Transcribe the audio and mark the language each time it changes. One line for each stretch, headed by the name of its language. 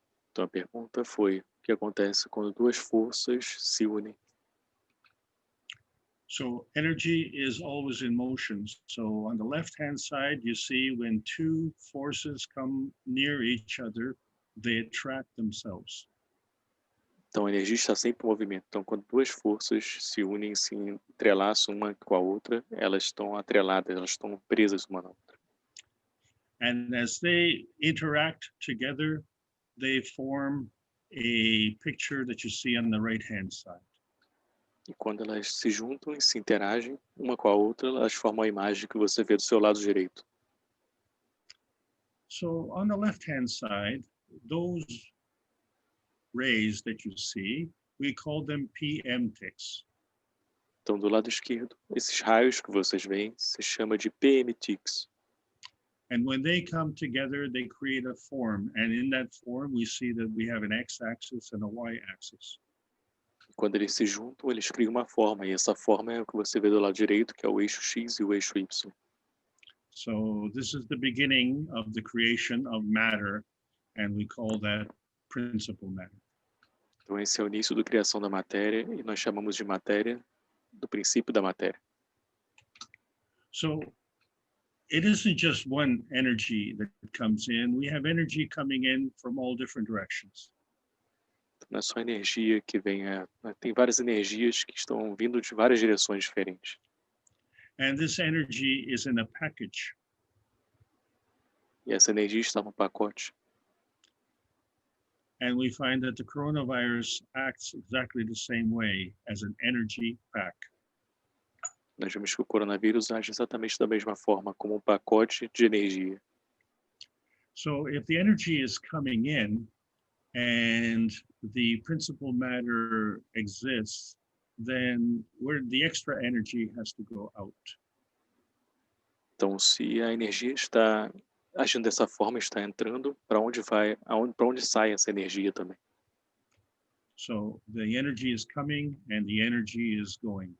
Portuguese: Então a pergunta foi: o que acontece quando duas forças se unem?
English: So energy is always in motion. So on the left-hand side, you see when two forces come near each other, they attract themselves.
Portuguese: Então a energia está sempre em movimento. Então quando duas forças se unem, se entrelaçam uma com a outra, elas estão atreladas, elas estão presas uma na outra.
English: And as they interact together, they form a picture that you see on the right-hand side.
Portuguese: E quando elas se juntam e se interagem uma com a outra, elas formam a imagem que você vê do seu lado direito.
English: So on the left-hand side, those rays that you see, we call them PM ticks.
Portuguese: Então do lado esquerdo, esses raios que vocês veem se chama de PM ticks.
English: And when they come together, they create a form. And in that form, we see that we have an x-axis and a y-axis.
Portuguese: Quando eles se juntam, eles criam uma forma, e essa forma é o que você vê do lado direito, que é o eixo X e o eixo Y.
English: So this is the beginning of the creation of matter, and we call that principal matter.
Portuguese: Então esse é o início da criação da matéria, e nós chamamos de matéria do princípio da matéria.
English: So it isn't just one energy that comes in. We have energy coming in from all different directions.
Portuguese: Não é só energia que vem, tem várias energias que estão vindo de várias direções diferentes.
English: And this energy is in a package.
Portuguese: E essa energia está no pacote.
English: And we find that the coronavirus acts exactly the same way as an energy pack.
Portuguese: Nós vemos que o coronavírus age exatamente da mesma forma, como um pacote de energia.
English: So if the energy is coming in and the principal matter exists, then where the extra energy has to go out.
Portuguese: Então, se a energia está agindo dessa forma, está entrando, para onde vai, para onde sai essa energia também?
English: So the energy is coming and the energy is going.